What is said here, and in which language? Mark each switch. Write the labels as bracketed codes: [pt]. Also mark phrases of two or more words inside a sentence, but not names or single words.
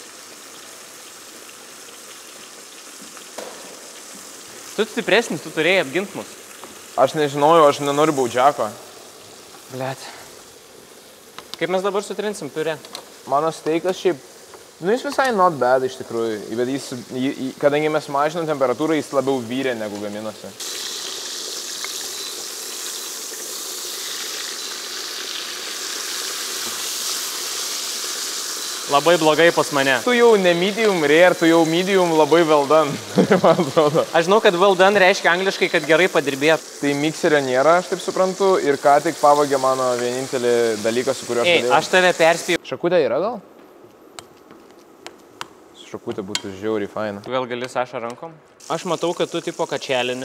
[lt] Tu stipresnis, tu turėjai apgint mus. Aš nežinojau, aš nenoriu baudžiako. Blet. Kaip mes dabar sutrinsim piurė? Mano steikas šiaip, jis visai [en] not bad [lt] iš tikrųjų, bet kadangi mes mažinam temperatūrą, jis labiau vyrė negu gaminosi. Labai blogai pas mane. Tu jau ne [en] medium rare, [lt] tu jau medium labai [en] well done, [lt] man atrodo. Aš žinau, kad [en] well done [lt] reiškia angliškai, kad gerai padirbėt. Tai mikserio nėra, aš taip suprantu, ir ką tik pavogė mano vienintelį dalyką, su kuriuo aš galėjau. Aš tave perspėjau. Šakutė yra gal? Šakutė būtų žiauriai faina. Tu gal gali Saša rankom? Aš matau, kad tu tipo kačelinį.